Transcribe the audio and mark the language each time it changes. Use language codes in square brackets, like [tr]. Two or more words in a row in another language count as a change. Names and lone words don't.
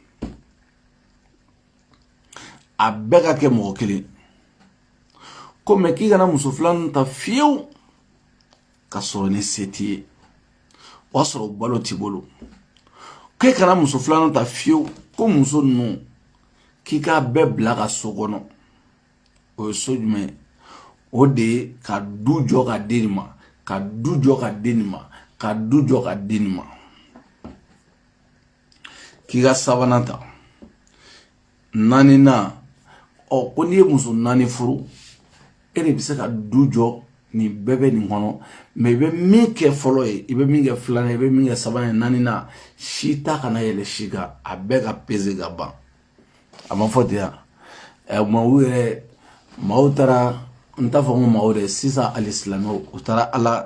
[bm] a bɛɛ ka kɛ mɔgɔ kelen ko mais k'i kana muso 2nan ta fiyewu ka sɔrɔ ni se t'i ye o y'a sɔrɔ balo t'i bolo k'e kana muso 2nan ta fiyewu ko muso ninnu k'i k'a bɛɛ bila ka so kɔnɔ o ye so jumɛn ye o de ye ka du jɔ ka di nin ma ka du jɔ ka di nin ma ka du jɔ ka di nin ma k'i ka 3nan ta 4nan ko n'i ye muso 4 furu e de bɛ se ka du jɔ nin bɛɛ bɛ nin kɔnɔ mais i bɛ min kɛ fɔlɔ ye i bɛ min kɛ 2nan i bɛ min kɛ 3nan 4nan si ta kana yɛlɛ si kan a bɛɛ ka peser ka ban a ma fɔ ten yan maaw yɛrɛ maaw taara n t'a fɔ ko maaw dɛ sisan ali silamɛw u taara ala